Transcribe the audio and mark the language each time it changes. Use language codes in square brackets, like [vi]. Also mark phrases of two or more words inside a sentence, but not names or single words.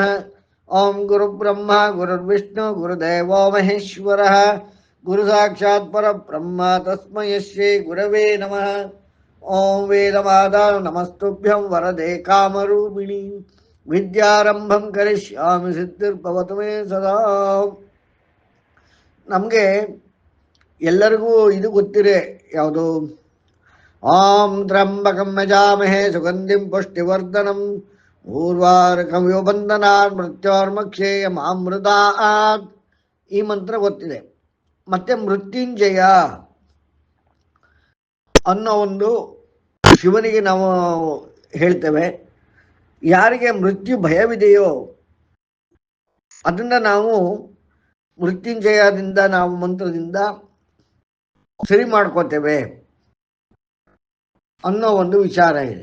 [sa] ओं गुरुब्रह्मा गुरुर्विष्णु गुरुदेवो महेश्वरः गुरु साक्षात् परब्रह्म तस्मै श्री गुरवे नमः। ओं वेदमाता नमस्तुभ्यं वरदे कामरूपिणी विद्यारंभं करिष्यामि सिद्धिर्भवतु मे ಸದಾ. [kn] ನಮಗೆ ಎಲ್ಲರಿಗೂ ಇದು ಗೊತ್ತಿದೆ, ಯಾವುದು? [sa] ಓಂ ತ್ರ್ಯಂಬಕಂ ಯಜಾಮಹೇ ಸುಗಂಧಿಂ ಪುಷ್ಟಿವರ್ಧನಂ ಊರ್ವಾರುಕಮಿವ ಬಂಧನಾತ್ ಮೃತ್ಯೋರ್ಮಕ್ಷೇಯಮಾಮೃತಾತ್. [kn] ಈ ಮಂತ್ರ ಗೊತ್ತಿದೆ. ಮತ್ತೆ ಮೃತ್ಯುಂಜಯ ಅನ್ನೋ ಒಂದು ಶಿವನಿಗೆ ನಾವು ಹೇಳ್ತೇವೆ. ಯಾರಿಗೆ ಮೃತ್ಯು ಭಯವಿದೆಯೋ ಅದನ್ನ ನಾವು ಮೃತ್ಯುಂಜಯದಿಂದ ನಾವು ಮಂತ್ರದಿಂದ ಸರಿ ಮಾಡ್ಕೋತೇವೆ ಅನ್ನೋ ಒಂದು ವಿಚಾರ ಇದೆ.